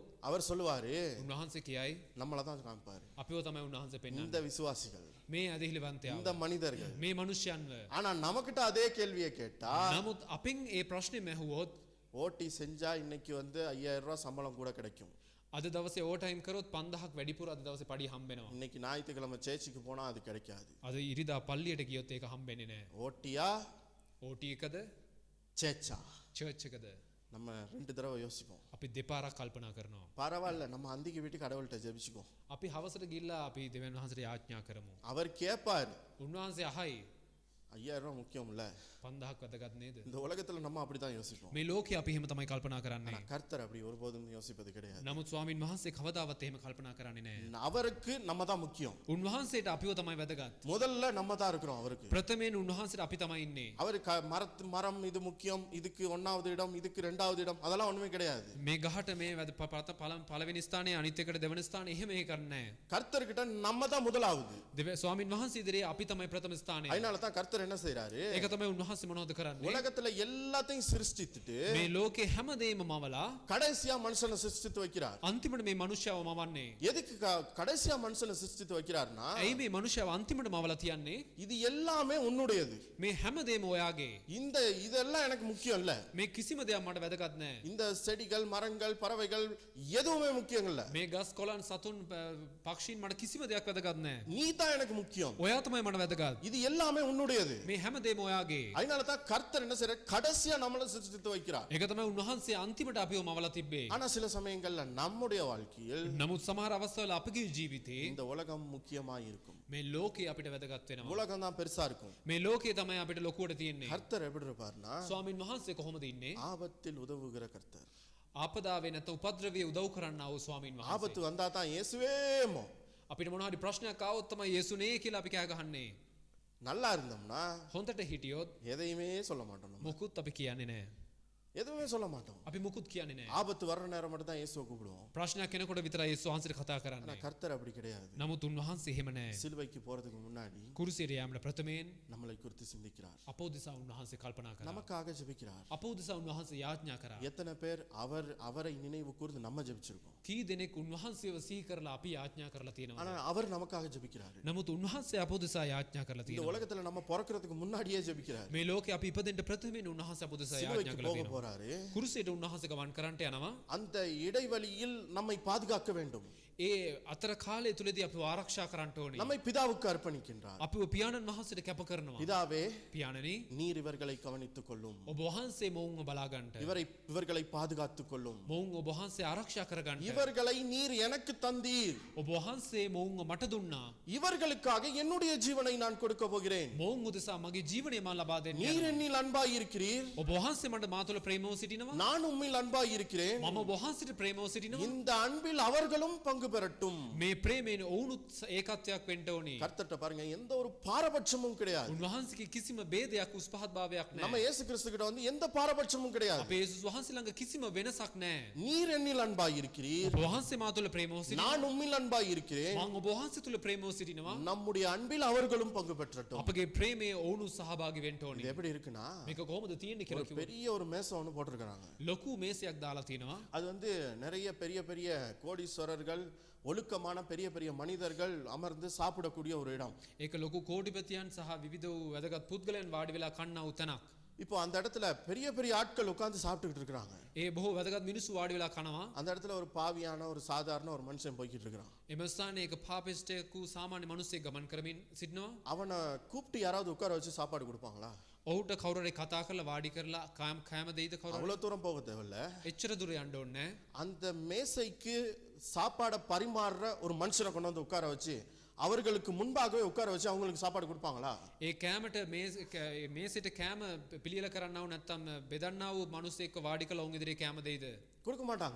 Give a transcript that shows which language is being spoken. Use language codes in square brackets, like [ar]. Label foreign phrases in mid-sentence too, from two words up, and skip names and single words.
[ta] அவர் சொல்லுவாரு, [si] උන්වහන්සේ කියයි [ta] நம்மள தான் காமிப்பாரு. [si] අපිව තමයි උන්වහන්සේ පෙන්වන්නේ. [ta] இந்த விசுவாசிகள், [si] මේ ඇදහිලිවන්තයා, [ta] இந்த மனிதர்கள். [si] මේ මිනිස්යන්ව. [ta] ஆனா நமக்கிட்ட அதே கேள்வியை கேட்டா [si] නමුත් අපෙන් ඒ ප්‍රශ්නේ මැහුවොත් [ta] ஓட்டி செஞ்சா இன்னைக்கு வந்து 5000 ரூபாய் சம்பளம் கூட கிடைக்கும். [si] අද දවසේ [en] over time [si] කරොත් 5000ක් වැඩිපුර අද දවසේ පඩිය හම්බෙනවා. [ta] இன்னைக்கு ஞாயிற்றுக்கிழமை சேர்ச்சுக்கு போனா அது கிடைக்காது. [si] අද ඉරිදා පල්ලියට ගියොත් ඒක හම්බෙන්නේ නැහැ. [ta] ஓட்டியா [si] OT එකද [ta] சேச்சா? [si] චර්ච් එකද? [ta] நம்ம 2 தடவை யோசிப்போம். [si] අපි දෙපාරක් කල්පනා කරනවා. [ta] பரவாயில்ல, நம்ம அந்திக்கு வீட்டு கடவுள்கிட்ட ஜெபிச்சுக்கோ. [si] අපි හවසට ගිහිල්ලා අපි දෙවියන් වහන්සේට යාඥා කරමු. [ta] அவர் கேட்பாரு. [si] උන්වහන්සේ අහයි [ta] 5000 ரூபாய் முக்கியம் இல்ல. [si] 5000ක් වැදගත් නේද? [ta] இந்த உலகத்துல நம்ம அப்படிதான் யோசிப்போம். [si] මේ ලෝකේ අපි එහෙම තමයි කල්පනා කරන්නේ. [ta] ஆனா கர்த்தர் அப்படி ஒருபோதும் யோசிப்பது கிடையாது. [si] නමුත් ස්වාමින් වහන්සේ කවදාවත් එහෙම කල්පනා කරන්නේ නැහැ. [ta] அவருக்கு நம்ம தான் முக்கியம். [si] උන්වහන්සේට අපිව තමයි වැදගත්. [ta] முதல்ல நம்ம தான் இருக்கிறோம் அவருக்கு. [si] ප්‍රථමයෙන් උන්වහන්සේට අපි තමයි ඉන්නේ. [ta] அவர் மரம் இது முக்கியம், இதுக்கு 1வது இடம், இதுக்கு 2வது இடம், அதெல்லாம் ஒண்ணுமே கிடையாது. [si] මේ ගහට මේ පළවෙනි ස්ථානයේ අනිත් එකට දෙවෙනි ස්ථානයේ එහෙම ඒ කරන්නේ නැහැ. [ta] கர்த்தர்கிட்ட நம்ம தான் முதலாவது. [si] ස්වාමින් වහන්සේ ඉදිරියේ අපි තමයි ප්‍රථම ස්ථානයේ. [ta] அதனால தான் கர்த்தர் என்ன செய்றாரு? [si] ඒක තමයි උන්වහන්සේ මොනවද කරන්නේ? [ta] உலகத்துல எல்லாத்தையும் சிருஷ்டித்துட்டு [si] මේ ලෝකේ හැමදේම මවලා [ta] கடைசியா மனுஷனை சிருஷ்டித்து வைக்கிறார். [si] අන්තිමට මේ මනුෂ්‍යව මවන්නේ. [ta] எதுக்கு கடைசியா மனுஷனை சிருஷ்டித்து வைக்கிறார்னா, [si] ඇයි මේ මනුෂ්‍යව අන්තිමට මවලා තියන්නේ? [ta] இது எல்லாமே உன்னுடையது. [si] මේ හැමදේම ඔයාගේ. [ta] இதெல்லாம் எனக்கு முக்கியம் இல்ல. [si] මේ කිසිම දෙයක් මට වැදගත් නැහැ. [ta] இந்த செடிகள், மரங்கள், பறவைகள் எதுவுமே முக்கியம் இல்ல. [si] මේ ගස් කොළන් සතුන් පක්ෂීන් මට කිසිම දෙයක් වැදගත් නැහැ. [ta] நீ தான் எனக்கு முக்கியம். [si] ඔයා තමයි මට වැදගත්. [ta] இது எல்லாமே உன்னுடையது. [si] මේ හැමදේම ඔයාගේ. [ta] அதனால தான் கர்த்தர் என்ன செய்றார்? கடைசியா நம்மளை சிருஷ்டித்து வைக்கிறார். [si] ඒක තමයි උන්වහන්සේ අන්තිමට අපිව මවලා තිබ්බේ. [ta] ஆனா சில சமயங்கள்ல நம்முடைய வாழ்க்கையில் [si] නමුත් සමහර අවස්ථාවල අපගේ ජීවිතේ [ta] இந்த உலகம் முக்கியமா இருக்கும். [si] මේ ලෝකේ අපිට වැදගත් වෙනවා. [ta] உலகம் தான் பெருசா இருக்கும். [si] මේ ලෝකේ තමයි අපිට ලොකුවට තියෙන්නේ. [ta] கர்த்தர் எப்படி இருப்பார்னா, [si] ස්වාමින් වහන්සේ කොහොමද ඉන්නේ? [ta] ஆபத்தில் உதவுகிற கர்த்தர். [si] ආපදාවේ නැත්නම් උපද්‍රවයේ උදව් කරන්නා වූ ස්වාමින් වහන්සේ. [ta] ஆபத்து வந்தா தான் இயேசுவேமோ. [si] අපිට මොනවා හරි ප්‍රශ්නයක් ආවොත් තමයි යේසුනේ කියලා අපි කෑ ගහන්නේ. [ta] நல்லா இருந்தோம்னா [si] හොඳට හිටියොත් [ta] எதையுமே சொல்ல மாட்டோம். நம்ம [si] මුකුත් අපි කියන්නේ නැහැ. [ta] எதுவுமே சொல்ல மாட்டோம். [si] අපි මුකුත් කියන්නේ නැහැ. [ta] ஆபத்து வர்ற நேரம் மட்டும் தான் இயேசுவை கூப்பிடுவோம். [si] ප්‍රශ්නයක් එනකොට විතරයි යේසුස් වහන්සේට කතා [ta] ஆனா [si] කරන්නේ. [ta] கர்த்தர் அப்படி கிடையாது. [si] නමුත් උන්වහන්සේ එහෙම නැහැ. [ta] சிலுவைக்கு போறதுக்கு முன்னாடி [si] කුරුසියට යාමට ප්‍රථමයෙන් [ta] நம்மளை குறித்து சிந்திக்கிறார். [si] අප උදෙසා උන්වහන්සේ කල්පනා කරා. [ta] நமக்காக ஜெபிக்கிறார். [si] අප උදෙසා උන්වහන්සේ යාඥා කරා. [ta] எத்தனை பேர் அவரை நினைவு கூர்ந்து நம்ம ஜெபிச்சிருக்கோம். [si] කී දෙනෙක් උන්වහන්සේව සිහි කරලා අපි යාඥා කරලා තියෙනවා. [ta] ஆனா அவர் நமக்காக ஜெபிக்கிறார். [si] නමුත් උන්වහන්සේ අප උදෙසා යාඥා කරලා [ta] இந்த [si] තියෙනවා. [ta] உலகத்துல நம்ம பிறக்கிறதுக்கு முன்னாடியே ஜெபிக்கிறார். [si] මේ ලෝකේ අපි ඉපදෙන්න ප්‍රථමයෙන් උන්වහන්සේ අප උදෙසා යාඥා [ta] சிலுவைக்கு [si] කරලා [ta] போக [si] තියෙනවා. [ta] போறாரு. [si] කුරුසියට උන්වහන්සේ ගමන් කරන්නට යනවා. [ta] அந்த இடைவெளியில் நம்மை பாதுகாக்க வேண்டும். [si] ඒ අතර කාලය තුලදී අපිව ආරක්ෂා කරන්න ඕනේ. [ta] நம்மை பிதாவுக்கு அர்ப்பணிக்கின்றார். [si] අපිව පියාණන් වහන්සේට කැප කරනවා. [ta] பிதாவே, [si] පියාණනි, [ta] நீர் இவர்களை கவனித்துக் கொள்ளும். [si] ඔබ වහන්සේ මොවුන්ව බලා ගන්නට. [ta] இவர்களை பாதுகாத்துக் கொள்ளும். [si] මොවුන් ඔබ වහන්සේ ආරක්ෂා කර ගන්නට. [ta] இவர்களை நீர் எனக்கு தந்தீர். [si] ඔබ වහන්සේ මොවුන්ව මට දුන්නා. [ta] இவர்களுக்காக என்னுடைய ஜீவனை நான் கொடுக்க போகிறேன். [si] මොවුන් උදෙසා මගේ ජීවනය මම ලබා දෙන්න [ta] நீர் [si] යනවා. [ta] என்னில் அன்பாய் இருக்கிறீர். [si] ඔබ වහන්සේ මට මා තුළ ප්‍රේමව සිටිනවා. [ta] நான் உம்மில் அன்பாய் இருக்கிறேன். [si] මම ඔබ වහන්සේට ප්‍රේමව සිටිනවා. [ta] இந்த அன்பில் அவர்களும் பங்கு பெறட்டும். [si] මේ ප්‍රේමයෙන් ඔවුනුත් ඒකත්වයක් වෙන්න ඕනේ. [ta] கர்த்தர்ட்ட பாருங்க, எந்த ஒரு பாரபட்சமும் கிடையாது. [si] උන්වහන්සේගේ කිසිම ભેදයක් උස් පහත් භාවයක් [ta] நம்ம [si] නැහැ. [ta] இயேசு கிறிஸ்து கிட்ட வந்து எந்த பாரபட்சமும் கிடையாது. [si] අපේ යේසුස් වහන්සේ ළඟ කිසිම වෙනසක් නැහැ. [ta] நீர் என்னில் அன்பாய் இருக்கிறீர். [si] ඔබ වහන්සේ මා තුළ ප්‍රේමව සිටිනවා. [ta] நான் உம்மில் அன்பாய் இருக்கிறேன். [si] මම ඔබ වහන්සේ තුළ ප්‍රේමව සිටිනවා. [ta] நம்முடைய அன்பில் அவர்களும் பங்கு பெற்றட்டும். [si] අපගේ ප්‍රේමයේ ඔවුනුත් සහභාගී වෙන්න ඕනේ. [ta] இது எப்படி இருக்குன்னா, [si] මේක කොහොමද තියෙන්නේ කියලා [ta] ஒரு [si] කිව්වොත් [ta] பெரிய ஒரு மேசை ஒன்று போட்டிருக்கிறாங்க. [si] ලොකු මේසයක් දාලා තිනවා. [ta] அது வந்து நிறைய பெரிய பெரிய கோடீஸ்வரர்கள், ஒழுக்கமான பெரிய பெரிய மனிதர்கள் அமர்ந்து சாப்பிடக்கூடிய ஒரு இடம். [si] ඒක ලොකු කෝටිපතියන් සහ විවිධ වූ වැදගත් පුද්ගලයන් වාඩි වෙලා කන්නා වූ තැනක්. [ta] இப்போ அந்த இடத்துல பெரிய பெரிய ஆட்கள் உட்கார்ந்து சாப்பிட்டுக்கிட்டு இருக்கிறாங்க. [si] ඒ බොහෝ වැදගත් මිනිස්සු වාඩි වෙලා කනවා. [ta] அந்த இடத்துல ஒரு பாவியான ஒரு சாதாரண ஒரு மனுஷன் போய்கிட்டு இருக்கிறான். [si] එම ස්ථානයේ එක පාපිස්ටයෙකු සාමාන්‍ය මිනිස්සෙක් ගමන් කරමින් සිටිනවා. [ta] அவனை கூப்பிட்டு யாராவது உட்கார வச்சு சாப்பாடு கொடுப்பாங்களா? [si] ඔහුට කවුරු හරි කතා කරලා වාඩි කරලා කෑම දෙයිද කවුරු? [ta] அவ்வளவு தூரம் போக தேவையில்ல. [si] එච්චර දුර යන්න ඕනේ නැහැ. [ta] அந்த மேசைக்கு சாப்பாடை பரிமாறுற ஒரு மனுஷனை கொண்டு வந்து உட்கார வச்சு அவர்களுக்கு முன்பாகவே உட்கார வச்சு அவங்களுக்கு சாப்பாடு கொடுப்பாங்களா? [si] ඒ කෑමට මේසෙට කෑම පිළියෙල කරන්නව නැත්නම් බෙදන්නව මිනිස්සෙක්ව වාඩි කරලා ඔවුන් ඉදිරියේ කෑම දෙයිද? [ta] கொடுக்க மாட்டாங்க.